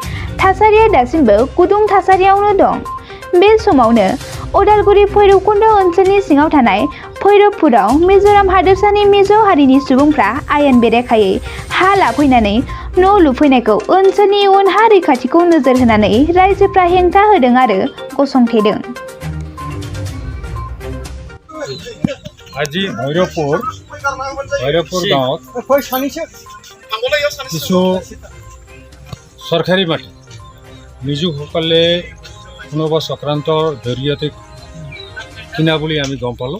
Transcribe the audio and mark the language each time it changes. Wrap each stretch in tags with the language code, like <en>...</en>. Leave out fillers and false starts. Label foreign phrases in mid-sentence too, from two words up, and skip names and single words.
<brx>थासारिया दासिमबो गुदुं थासारियावनो दं। बे समावनो उदालगुरि भैरबकुन्द ओनसोलनि सिङाव थानाय भैरबपुराव मिजोराम हादोरसानि मिज' हारिनि सुबुंफ्रा आयेन बेरेखायै हा लाफैनानै न' लुफैनायखौ ओनसोलनि इयुन हा रैखाथिखौ नोजोर होनानै रायजोफ्रा हेंथा होदों आरो गसंथेदों।</brx> <as>আজি ভৈৰৱপুৰ গাঁৱত কিছু চৰকাৰী মাটি নিযোগসকলে কোনোবা চক্ৰান্তৰ জৰিয়তে কিনা বুলি আমি গম পালোঁ।</as>